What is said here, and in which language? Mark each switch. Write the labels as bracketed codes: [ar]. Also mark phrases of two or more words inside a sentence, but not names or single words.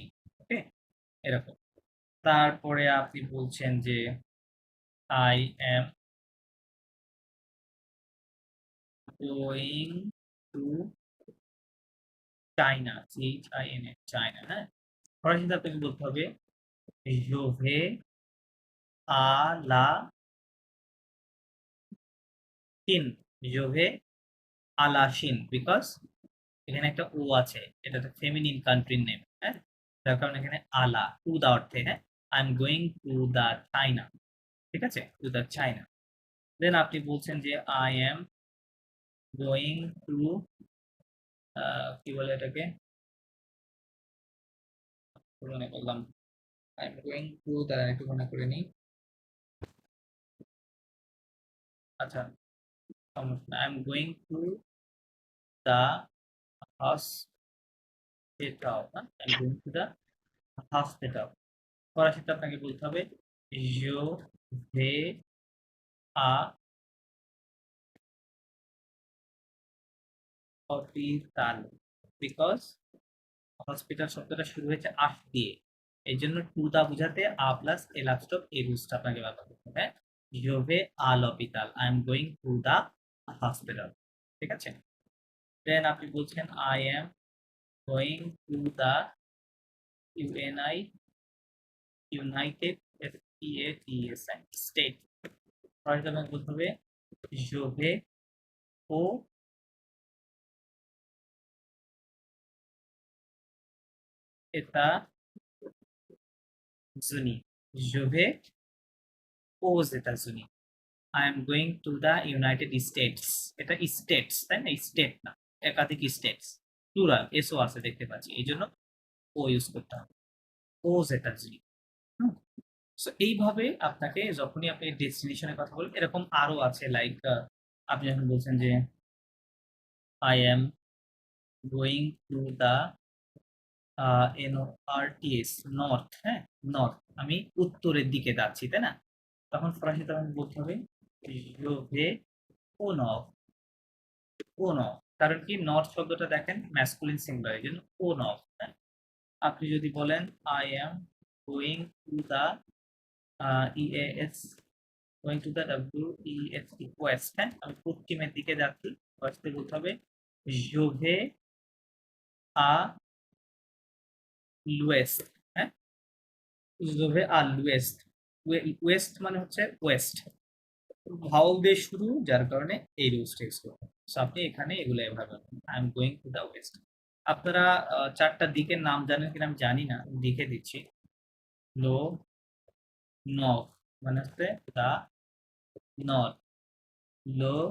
[bn] ওকে, এরকম। তারপরে আপনি বলছেন যে [en] I am going to China, China, China, [bn] হ্যাঁ। ফরাসিতে আপনাকে বলতে হবে [fr] je vais à la Chine, je vais à la Chine, [bn] বিকজ এখানে একটা ও আছে, এটা একটা ফেমিনিন কান্ট্রির নেম, হ্যাঁ, যার কারণে এখানে আলা [en] to the [bn] অর্থে, হ্যাঁ, [en] I am going to the China, [bn] ঠিক আছে, [en] to the China. [bn] দেন আপনি বলছেন যে [en] I am going to, [bn] কি বলে এটাকে, মনে করলাম, [en] I am going to, [bn] দ্বারা একটু মনে করে নিই। আচ্ছা, সমস্যা, [en] I am going to the hospital, I am going to the hospital. [bn] ফরাসিতে আপনাকে বলতে হবে [fr] je vais à [bn] হসপিটাল, বিকজ হসপিটাল শব্দটা শুরু হয়েছে আস দিয়ে, এই জন্য [en] to the [bn] বুঝাতে আ [en] plus a last of a [bn] রুলসটা আপনাকে ব্যবহার করতে হবে। [fr] je vais à l'hôpital, [en] I am going to the hospital, [bn] ঠিক আছে। [en] then আপনি বলছেন I am going to the UNI, United State। [bn] ফরাসিতে আপনাকে বলতে হবে [fr] je vais au États-Unis, je vais aux États-Unis, [en] I am going to the United States. [bn] এটা স্টেটস, তাই না, স্টেট না, একাধিক স্টেটস, প্লুরাল, এসও আছে দেখতে পাচ্ছি, এই জন্য ও ইউজ করতে হবে, ও États-Unis। সো এইভাবে আপনাকে যখনই আপনি ডেস্টিনেশনের কথা বলেন, এরকম আরো আছে, লাইক আপনি যখন বলছেন যে [en] I am going to the north, [bn] নর্থ, হ্যাঁ, নর্থ, আমি উত্তরের দিকে যাচ্ছি, তাই না, তখন ফরাসিতে আমি বলতে হবে [fr] je vais au nord, [bn] ও নর্থ, কারণ কি নর্থ শব্দটা দেখেন ম্যাসকুলিন সিঙ্গুলার, এই জন্য ও নর্থ, হ্যাঁ। [en] আপনি যদি বলেন I am going to the EAS, going to the west, [bn] ওয়েস্ট, হ্যাঁ, আমি পশ্চিমের দিকে যাচ্ছি, ওয়েস্টে বলতে হবে [fr] je vais à l'ouest, [bn] হ্যাঁ, [fr] je vais à l'ouest, [bn] ওয়েস্ট মানে হচ্ছে ওয়েস্ট, ভাওয়াল দিয়ে শুরু, যার কারণে এই রুলসটা ইউজ করতে হবে। সো আপনি এখানে এগুলো এভাবে, [en] I am going to the west. [bn] আপনারা চারটা দিকের নাম জানেন কিনা আমি জানি না, আমি লিখে দিচ্ছি। লো, নর্থ মানে হচ্ছে দা নর্থ, লো